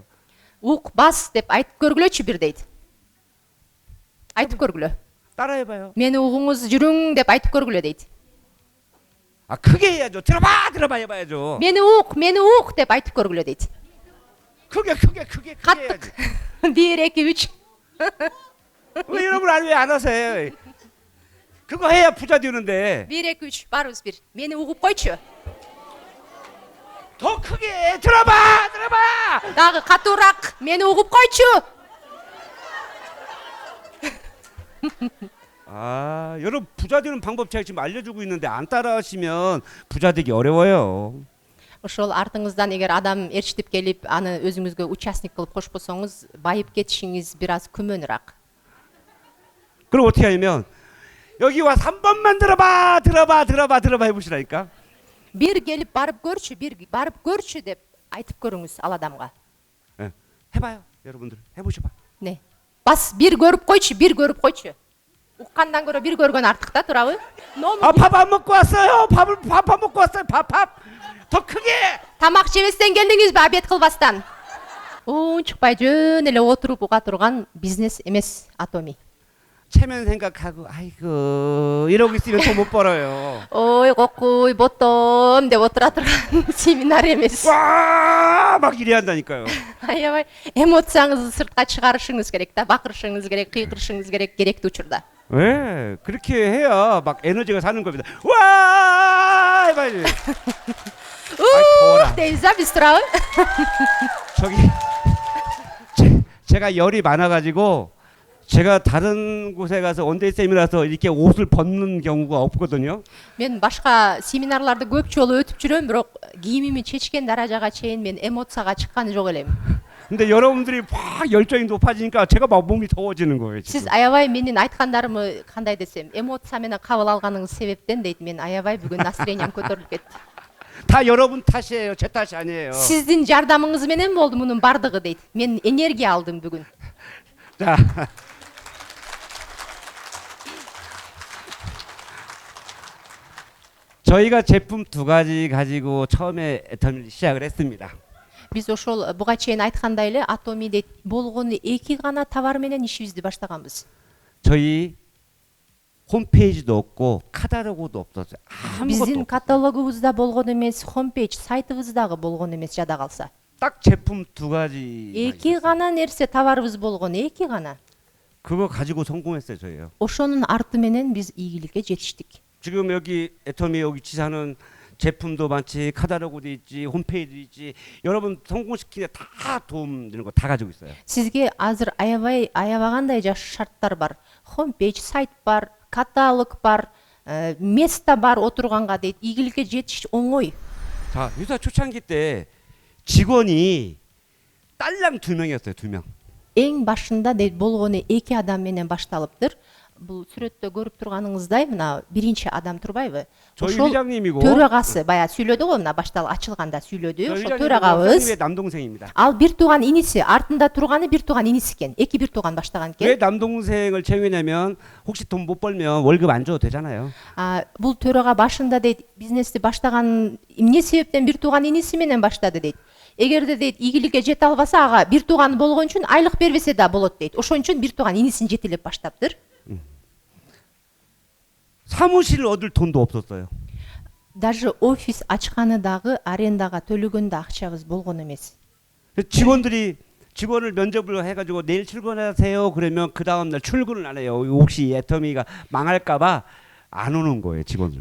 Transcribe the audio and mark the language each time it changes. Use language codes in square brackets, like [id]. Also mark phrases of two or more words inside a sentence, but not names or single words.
[ky] ук бас деп айтып көргүлөчү бир дейт. айтып көргүлө. [ko] 따라해봐요. [ky] мени угуңуз жүрүң деп айтып көргүлө дейт. [ko] 아 크게 해야죠. 들어봐 해봐야죠. [ky] мени ук деп айтып көргүлө дейт. [ko] 크게 [ky] каттык. [ko] 해야지. 1 2 3. 왜 여러분 왜 안 하세요? 그거 해야 부자 되는데. [ky] 1 2 3 барыбыз бир. мени угуп койчу. [ko] 더 크게 해. 들어봐. [ky] дагы катуураак. мени угуп койчу. [ko] 여러분 부자 되는 방법 제가 지금 알려주고 있는데 안 따라하시면 부자 되기 어려워요. [ky] ошол артыңыздан эгер адам ээрчитип келип аны өзүңүзгө участник кылып кошпосоңуз, байып кетишиңиз бир аз күмөнүраак. [ko] 그럼 어떻게 하냐면 여기 와서 한 번만 들어봐 해보시라니까. [ky] бир келип барып көрчү деп айтып көрүңүз ал адамга. [ko] 해봐요, 여러분들 해보셔봐. [ky] не бас бир көрүп койчу. уккандан көрө бир көргөн артык да, туурабы? [ko] 밥 안 먹고 왔어요. 밥 안 먹고 왔어요. 밥. 더 크게. [ky] тамак жебестен келдиңизби, обед кылбастан? унчукпай жөн эле отуруп уга турган бизнес эмес атоми. [ko] 체면 생각하고 아이고 이러고 있으면 돈 못 벌어요. [ky] ой кокуй боттом деп отура турган семинар эмес. [ko] 막 이래 한다니까요. [ky] аябай эмоцияңызды сыртка чыгарышыңыз керек да, бакырышыңыз керек, кыйкырышыңыз керек керектүү учурда. [ko] 왜 그렇게 해야 막 에너지가 사는 겁니다. 와 해봐야지. 더워라. [ky] дейбиз да биз, туурабы? [ko] 저기 제가 열이 많아가지고 제가 다른 곳에 가서 원데이 세미나라서 이렇게 옷을 벗는 경우가 없거든요. [ky] мен башка семинарларды көп жолу өтүп жүрөм, бирок кийимими чечкен даражага чейин мен эмоцияга чыккан жок элем. [ko] 근데 여러분들이 막 열정이 높아지니까 제가 막 몸이 더워지는 거예요. [ky] сиз [ko] 지금. [ky] аябай менин айткандарымы кандай десем, эмоция менен кабыл алганыңыз себептен дейт мен аябай бүгүн настроениям көтөрүлүп кетти. [ko] 다 여러분 탓이에요. 제 탓이 아니에요. [ky] сиздин жардамыңыз менен болду мунун бардыгы дейт. мен энергия алдым бүгүн. [ko] 자. 저희가 제품 2가지 가지고 처음에 애터미를 시작을 했습니다. [ky] биз ошол буга чейин айткандай эле атоми дейт болгону 2 гана товар менен ишибизди баштаганбыз. [ko] 저희 홈페이지도 없고 카탈로그도 없었어요. 아무것도 [ky] биздин [ko] 없어요. [ky] каталогубузда болгон эмес, 홈페이지 сайтыбыздагы болгон эмес жада калса. [ko] 딱 제품 두 가지. [ky] Эки гана нерсе товарыбыз болгон, эки гана. [ko] 그거 가지고 성공했어요, 저희요. [ky] Ошонун арты менен биз ийгиликке жетиштик. [ko] 지금 여기 애터미 여기 지사는 제품도 많지, 카탈로그도 있지, 홈페이지도 있지. 여러분 성공시키는 다 도움 되는 거 다 가지고 있어요. [ky] Сизге азыр аябагандай жакшы шарттар бар. 홈페이지 сайт бар, каталог бар, место бар отурганга дейт. ийгиликке жетиш оңой. [ko] 자, 회사 초창기 때 직원이 딸랑 2명이었어요, 2명. [ky] Эң башында дейт болгону 2 адам менен башталыптыр. Бул сүрөттө көрүп турганыңыздай мына биринчи адам турбайбы? [ko] 저희 [ky] Ошол [ko] 회장님이고 [ky] төрагасы баягы сүйлөдү го, мына баштал ачылганда сүйлөдү. [ko] 저희 [ky] Ошол [ko] 회장님은 [ky] төрагабыз [ko] 회장님의 남동생입니다. [ky] ал бир тууган иниси, артында турганы бир тууган иниси экен. Эки бир тууган баштаган [ko] 왜 [ky] экен. [ko] 남동생을 채용했냐면 혹시 돈 못 벌면 월급 안 줘도 되잖아요. [ky] Бул төрага башында дейт бизнести баштаган эмне себептен бир тууган иниси менен баштады дейт. Эгерде дейт ийгиликке жете албаса ага бир тууганы болгон үчүн айлык бербесе да болот дейт. Ошон үчүн бир тууган инисин жетелеп баштаптыр. [ko] 사무실 얻을 돈도 없었어요. [ky] Даже офис ачканы дагы арендага төлөгөндө акчабыз болгон эмес. [ko] 직원을 면접을 해가지고 내일 출근하세요. 그러면 그 다음 날 출근을 안 해요. 혹시 애터미가 망할까봐 안 오는 거예요, 직원들.